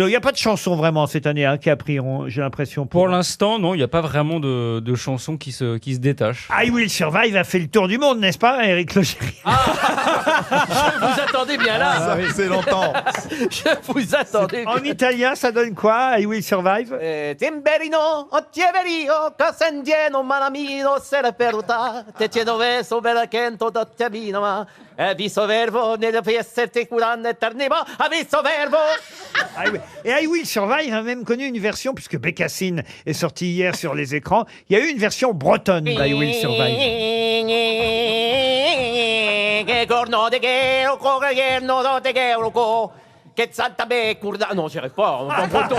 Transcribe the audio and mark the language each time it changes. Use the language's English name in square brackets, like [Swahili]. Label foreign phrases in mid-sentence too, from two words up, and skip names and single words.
[French] Il n'y a pas de chanson vraiment cette année hein, qui a pris, j'ai l'impression. Pour l'instant, non, il n'y a pas vraiment de chansons qui se détachent. I Will Survive a fait le tour du monde, n'est-ce pas, Éric Logérias? Je vous attendais bien là. Ça faisait longtemps. Je vous attendais. En italien, ça donne quoi, I Will Survive? Timberino, Ottieverio, Casandieno, Malamino, Sera Perruta, Te Cedoveso, Belacento, Dottiavino, ma Viso Verbo, nelle fieste curanne eternima, Aviso Verbo. Et I Will Survive a même connu une version, puisque Bécassine est sorti hier sur les écrans, il y a eu une version bretonne d'I Will Survive. Che Santa Be, Courda... Non, j'y arrive pas. En breton.